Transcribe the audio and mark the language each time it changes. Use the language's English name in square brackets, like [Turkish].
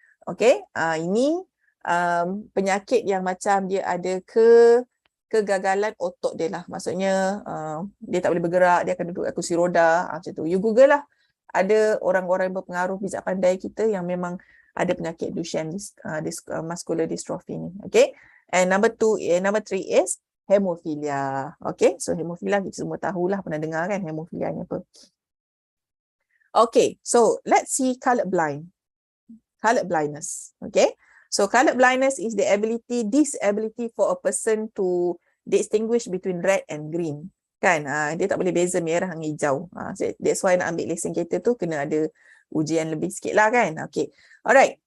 [Malay] Okay, ini penyakit yang macam dia ada kegagalan otot dia lah. Maksudnya dia tak boleh bergerak, dia akan duduk kat kursi roda, macam tu. [English] You Google [Malay] lah. Ada orang-orang yang berpengaruh bijak pandai kita yang memang ada penyakit Duchenne muscular dystrophy ni. Okay. [English] And number three is hemophilia. Okay. [Malay] So hemophilia kita semua tahulah, pernah dengar kan hemophilia ni apa. Okay. [English] So let's see color blindness. Okay. So color blindness is the disability for a person to distinguish between red and green. [Malay] Kan, dia tak boleh beza merah dengan hijau. [English] That's why [Malay] nak ambil lesen kereta tu kena ada ujian lebih sikit lah kan. Okay. Alright.